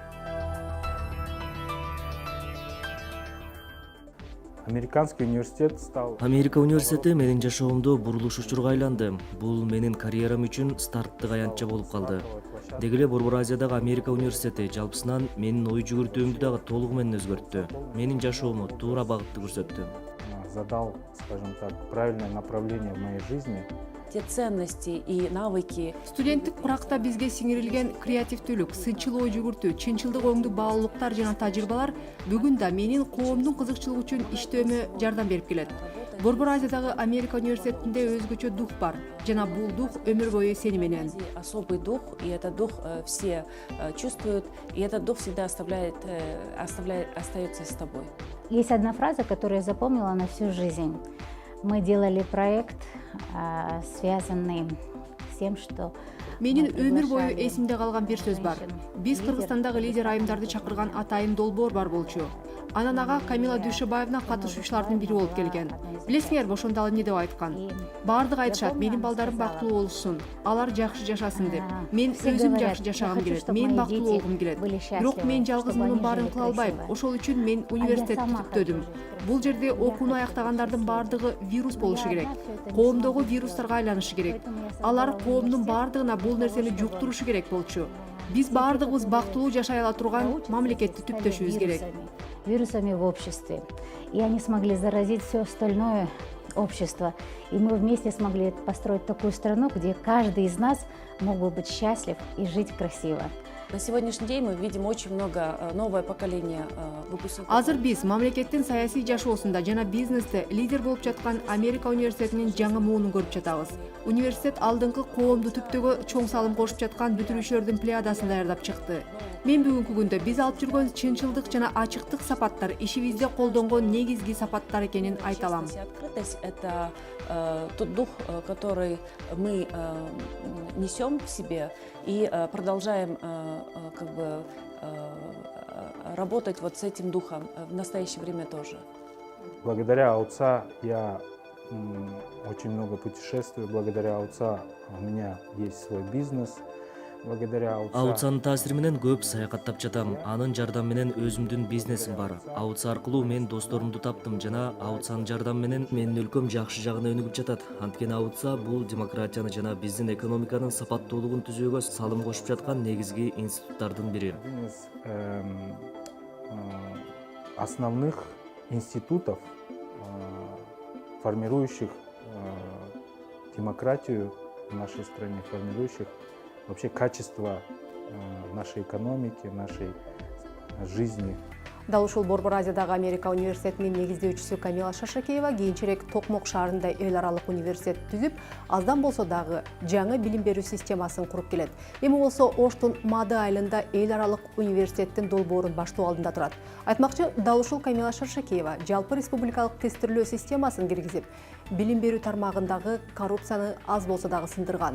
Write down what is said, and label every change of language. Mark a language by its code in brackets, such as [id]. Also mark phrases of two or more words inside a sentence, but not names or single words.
[ky] Америка университети менин жашоомдо бурулуш учурга айланды. Бул менин карьерам үчүн старттык аянтча болуп калды. Деги эле Борбор Азиядагы Америка университети жалпысынан менин ой жүгүртүүмдү дагы толугу менен өзгөрттү. Менин жашоому туура багытты көрсөттү. [ru] Задал, скажем так, правильное направление в моей жизни. Те ценности и навыки. [ky] Студенттик куракта бизге сиңирилген креативдүүлүк, сынчыл ой жүгүртүү, чынчылдык оңду баалуулуктар жана тажрыйбалар бүгүн да менин коомдун кызыкчылыгы үчүн иштөөмө жардам берип келет. Борбор Азиядагы Америка университетинде өзгөчө дух бар, жана бул дух өмүр бою сени менен. [ru] Особый дух, и этот дух все чувствуют, и этот дух всегда остается с тобой. Есть одна фраза, которую я запомнила на всю жизнь. Мы делали проект, связанный с тем, что [ky] Менин өмүр бою эсимде калган бир сөз бар. Биз Кыргызстандагы лидер айымдарды чакырган Атайын Долбоор бар болчу. Анан ага Камила Дүйшөбаевна катышуучулардын бири болуп келген. Билесиңерби, ошондо ал эмне деп айткан? Баардыгы айтышат, менин балдарым бактылуу болушун, алар жакшы жашасын деп. Мен өзүм жакшы жашагым келет, мен бактылуу болгум келет. Бирок мен жалгыз мунун баарын кыла албайм. Ошол үчүн мен университетти бүттөдүм. Бул жерде окууну аяктагандардын баардыгы вирус болушу керек. Коомдогу вирустарга айланышы керек. Алар коомдун баардыгына бул нерсени жуктурушу керек болчу. Биз баардыгыбыз бактылуу жашай ала турган мамлекетти түптөшүбүз керек. [ru] Вирусами в обществе. И они смогли заразить все остальное общества. И мы вместе смогли построить такую страну, где каждый из нас мог бы быть счастлив и жить красиво. На сегодняшний день мы видим очень много новое поколение выпускников. [ky] Азыр биз мамлекеттин саясий жашоосунда жана бизнесте лидер болуп жаткан Америка университетинин жаңы муунун көрүп жатабыз. Университет алдыңкы коомду түптөгө чоң салым кошуп жаткан бүтүрүүчүлөрдүн плеядасын даярдап чыкты. Мен бүгүнкү күндө биз алып жүргөн чынчылдык жана ачыктык сапаттар ишибизде колдонгон негизги сапаттар экенин айта алам. [ru] Открытость – это тот дух, который мы несем в себе и продолжаем работать вот с этим духом в настоящее время тоже. Благодаря отца я очень много путешествую. Благодаря отца у меня есть свой бизнес. Благодаря отца... [ky] Аутсанын таасири менен көп саякаттап жатам. Анын жардамы менен өзүмдүн бизнесим бар. Аутса аркылуу мен досторумду таптым жана Аутсанын жардамы менен менин өлкөм жакшы жагына өнүгүп жатат. Анткени Аутса бул демократияны жана биздин экономиканын сапаттуулугун түзүүгө салым кошуп жаткан негизги институттардын бири. [ru] Один из основных институтов, формирующих демократию в нашей стране, формирующих вообще качество нашей экономики, нашей жизни. [ky] Дал ушул Борбор Азиядагы Америка университетинин негиздөөчүсү Камила Шашакеева кийинчерээк Токмок шаарында эл аралык университет түзүп, аздан болсо дагы жаңы билим берүү системасын куруп келет. Эми болсо Оштун Мады айылында эл аралык университеттин долбоорун баштоо алдында турат. Айтмакчы, дал ушул Камила Шашакеева жалпы республикалык тестирлөө системасын киргизип, билим берүү тармагындагы коррупцияны аз болсо дагы сындырган.